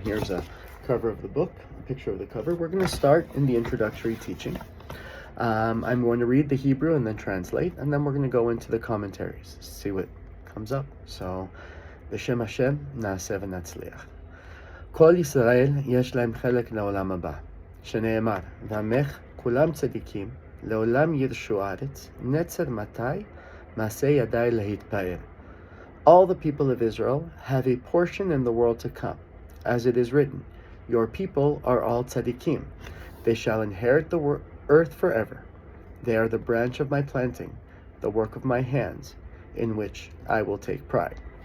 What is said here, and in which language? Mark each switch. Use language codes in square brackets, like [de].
[en] Here's a cover of the book, a picture of the cover. We're going to start in the Introductory Teaching. I'm going to read the Hebrew and then translate, and then we're going to go into the commentaries, see what comes up. [he] So, B'Shem Hashem, נעשה ונצליח. כל ישראל יש להם חלק לעולם הבא, שנאמר, ועמך כולם צדיקים, לעולם ירשו ארץ, נצר מתי, מעשה ידי להתפאר. [en] All the people of Israel have a portion in the world to come. As it is written, your people are all tzaddikim. They shall inherit the earth forever. They are the branch of my planting, the work of my hands, in which I will take pride.